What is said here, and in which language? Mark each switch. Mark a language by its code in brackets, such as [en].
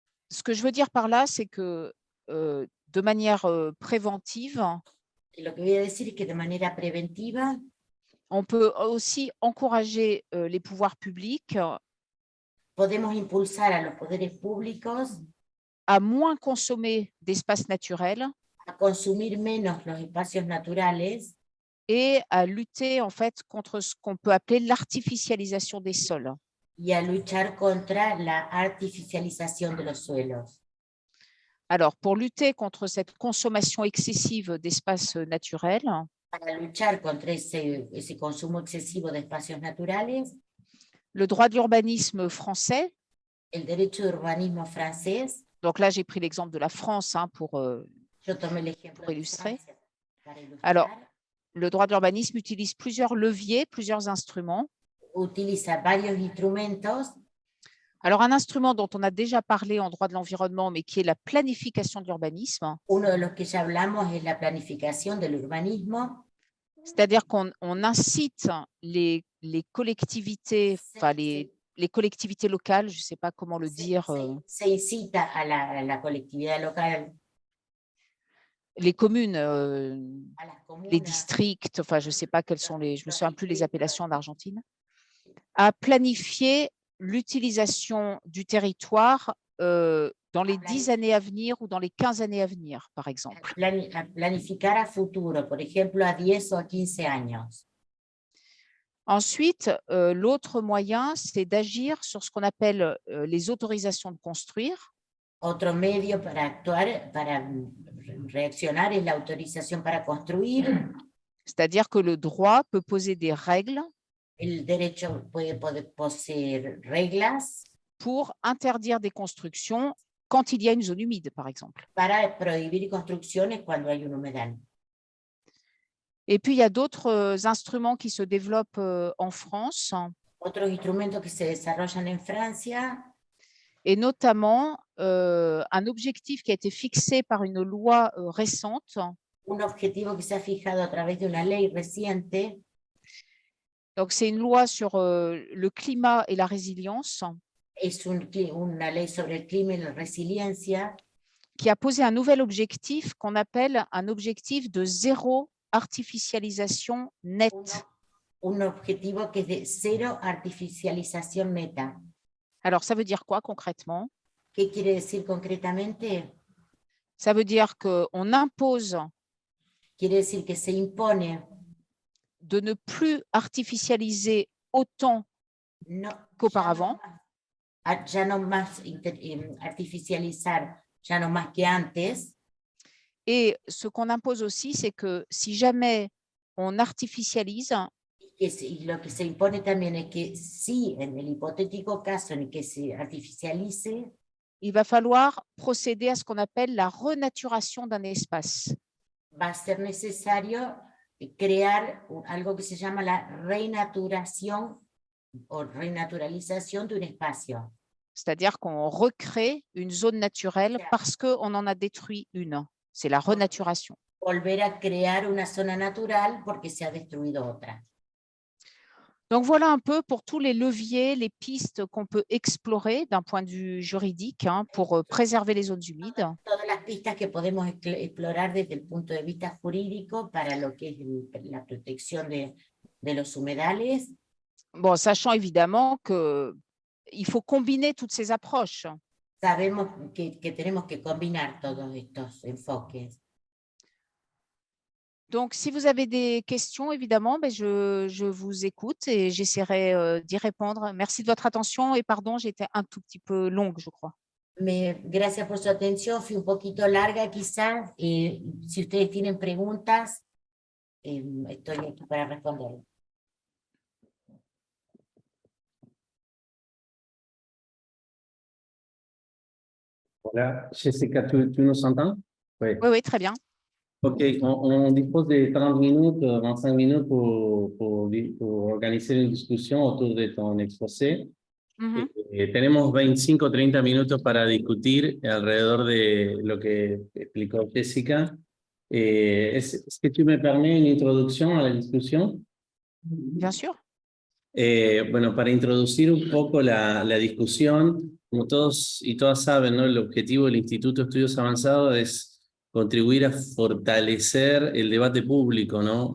[fr] Ce que je veux dire par là, c'est que de manière préventive, [es] Lo que voy a decir es que de manera preventiva [fr] on peut aussi encourager les pouvoirs publics [es] podemos impulsar a los poderes públicos [fr] à moins consommer d'espaces naturels [es] a consumir menos los espacios naturales [fr] et à lutter en fait contre ce qu'on peut appeler l'artificialisation des sols. [es] y a luchar contra la artificialización de los suelos. [fr] Alors, pour lutter contre cette consommation excessive d'espaces naturels, [es] Para luchar contra ese consumo excesivo de espacios naturales, [fr] le droit de l'urbanisme français, [es] el derecho de urbanismo francés, [fr] donc là j'ai pris l'exemple de la France pour [es] yo tomé el ejemplo de [fr] illustrer. [es] Francia para ilustrar. [fr] Alors, le droit de l'urbanisme utilise plusieurs leviers, plusieurs instruments. [es] Utiliza varios instrumentos. [fr] Alors, un instrument dont on a déjà parlé en droit de l'environnement, mais qui est la planification de l'urbanisme. [es] Uno de los que ya hablamos es la planificación del urbanismo. [fr] C'est-à-dire qu'on incite les collectivités, enfin les collectivités locales, je ne sais pas comment le dire. [es] Se incita a la colectividad local, [fr] Les communes, [es] a las comunas, [fr] les districts, enfin je ne sais pas quelles sont je ne me souviens plus les appellations en Argentine, à planifier l'utilisation du territoire dans les 10 années à venir ou dans les 15 années à venir, par exemple. [es] a planificar a futuro, por ejemplo, a 10 o a 15 años. [fr] Ensuite, l'autre moyen, c'est d'agir sur ce qu'on appelle les autorisations de construire. [es] Otro medio para actuar, para reaccionar, es la autorización para construir. [fr] C'est-à-dire que le droit peut poser des règles [es] El derecho puede poseer reglas [fr] pour interdire des constructions quand il y a une zone humide, par exemple. [es] para prohibir construcciones cuando hay un humedal. [fr] Et puis, il y a d'autres instruments qui se développent en France. [es] Otros instrumentos que se desarrollan en Francia, [fr] et notamment un objectif qui a été fixé par une loi récente. [es] un objetivo que se ha fijado a través de una ley reciente. [fr] Donc, c'est une loi sur le climat et la résilience. [es] Es una ley sobre el clima y la resiliencia. [fr] Qui a posé un nouvel objectif qu'on appelle un objectif de zéro artificialisation nette. [es] Un objetivo que es de cero artificialización neta. [fr] Alors, ça veut dire quoi concrètement? [es] ¿Qué quiere decir concretamente? [fr] Ça veut dire qu'on impose [es] Quiere decir que se impone [fr] de ne plus artificialiser autant qu'auparavant. [es] Ya no más artificializar, ya no más que antes. [fr] Et ce qu'on impose aussi, c'est que si jamais on artificialise, [es] Y lo que se impone también es que si en el hipotético caso en el que se artificialice, [fr] il va falloir procéder à ce qu'on appelle la renaturation d'un espace. [es] Va a ser necesario crear algo que se llama la renaturación o renaturalización de un espacio. [fr] c'est-à-dire qu'on recrée une zone naturelle parce qu'on en a détruit une. C'est la renaturation. [es] Volver a crear una zona natural porque se ha destruido otra. [fr] Donc, voilà un peu pour tous les leviers, les pistes qu'on peut explorer d'un point de vue juridique pour préserver les zones humides. [es] Todas las pistas que podemos explorar desde el punto de vista jurídico para lo que es la protección de los humedales. [fr] Bon, sachant évidemment qu'il faut combiner toutes ces approches. [es] Sabemos que tenemos que combinar todos estos enfoques. [fr] Donc, si vous avez des questions, évidemment, je vous écoute et j'essaierai d'y répondre. Merci de votre attention et pardon, j'ai été un tout petit peu longue, je crois. [es] Gracias por su atención, fui un poquito larga quizás. Si ustedes tienen preguntas, estoy aquí para responder. [fr] Voilà, Jessica, tu nous entends? Oui. Oui, très bien. Ok, on dispose de 30 minutes, 25 minutes pour organiser une discussion autour de ton exposé. [es] Tenemos 25 o 30 minutos para discutir alrededor de lo que explicó Jessica. [fr] ¿Es que tu me permets une introduction à la discussion? Bien sûr. [es] Bueno, para introducir un poco la discusión, como todos y todas saben, ¿no? El objetivo del Instituto de Estudios Avanzados es contribuir a fortalecer el debate público, ¿no?